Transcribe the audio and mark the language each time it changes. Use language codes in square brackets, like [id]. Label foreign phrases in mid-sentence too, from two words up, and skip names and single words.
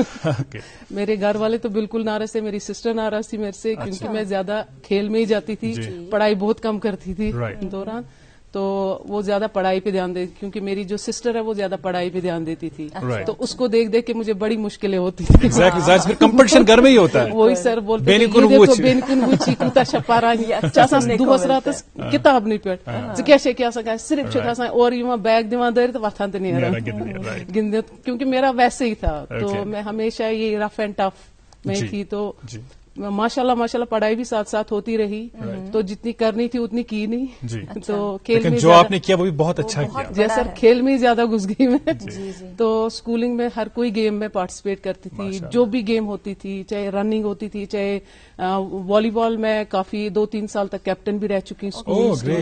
[ur] میرے گھر والے تو بالکل ناراض تھے, میری سسٹر ناراض تھی میرے سے, کیونکہ میں زیادہ کھیل میں ہی جاتی تھی, پڑھائی بہت کم کرتی تھی دوران. تو وہ زیادہ پڑھائی پہ دھیان دے, کیونکہ میری جو سسٹر ہے وہ زیادہ پڑھائی پہ دھیان دیتی تھی, تو اس کو دیکھ دیکھ کے مجھے بڑی مشکلیں ہوتی تھی. ایگزیکٹلی کمپٹیشن گھر میں ہی ہوتا ہے. وہی سر بولتے [ks] بینکن وچی کوتا چھپارا چاسان دۄہس راتس کتاب نہیں پہ ژٕ کیٛاہ چھےٚ آسان صرف چھُکھ آسان اورٕ یِوان بیگ دِوان دٲرِتھ تہٕ وۄتھان تہٕ نیران گِنٛدِتھ, [ur] کیونکہ میرا ویسے ہی تھا. تو میں ہمیشہ یہ [en] rough and tough [ur] میں تھی, تو ماشاء اللہ پڑھائی بھی ساتھ ساتھ ہوتی رہی, تو جتنی کرنی تھی اتنی کی نہیں. تو کھیل میں جو آپ نے کیا وہ بھی بہت اچھا کیا. جی سر, کھیل میں ہی زیادہ گھس گئی میں. تو اسکولنگ میں ہر کوئی گیم میں پارٹیسپیٹ کرتی تھی, جو بھی گیم ہوتی تھی, چاہے رننگ ہوتی تھی, چاہے والی بال میں کافی 2-3 سال تک کیپٹن بھی رہ چکی ہوں.